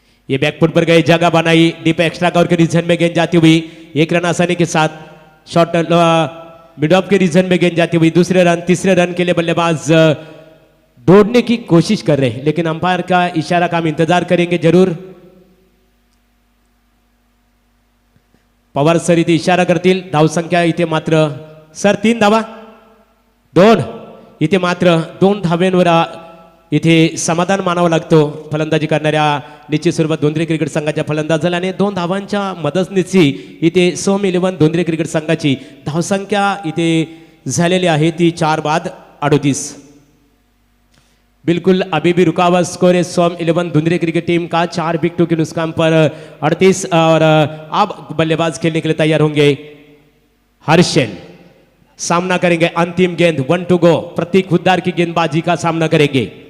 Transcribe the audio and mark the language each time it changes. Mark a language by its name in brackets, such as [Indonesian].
[Hindi] ये बैकफुट पर गए, जगह बनाई, डीप एक्स्ट्रा कवर के रीजन में गेंद जाती हुई, 1 रन आसानी के साथ शॉर्ट मिड ऑफ के रीजन में गेंद जाती हुई, दूसरे रन, तीसरे रन के लिए बल्लेबाज दौड़ने की कोशिश कर रहे हैं, लेकिन अंपायर का इशारा का हम इंतजार करेंगे जरूर। [Marathi] पवार सर इथे इशारा करतील, धावसंख्या इथे मात्र सर 3 धावा 2, इथे मात्र 2 धावेंवर इथे समाधान मानावं लागतो फलंदाजी करणाऱ्या निश्चित स्वरूपात धुंधरे क्रिकेट संघाच्या फलंदाजाला आणि 2 धावांच्या मदतीने इथे सोम 11 धुंधरे क्रिकेट संघाची धावसंख्या इथे झालेली आहे ती 4 बाद 38। [Hindi] बिल्कुल अभी भी रुका हुआ स्कोर है सोम 11 धुंधरे क्रिकेट टीम का 4 विकेटों के नुकसान पर 38 और अब बल्लेबाज खेलने के लिए तैयार होंगे हर्षन। सामना करेंगे अंतिम गेंद 1 टू गो, प्रतीक हुद्दार की गेंदबाजी का सामना करेंगे।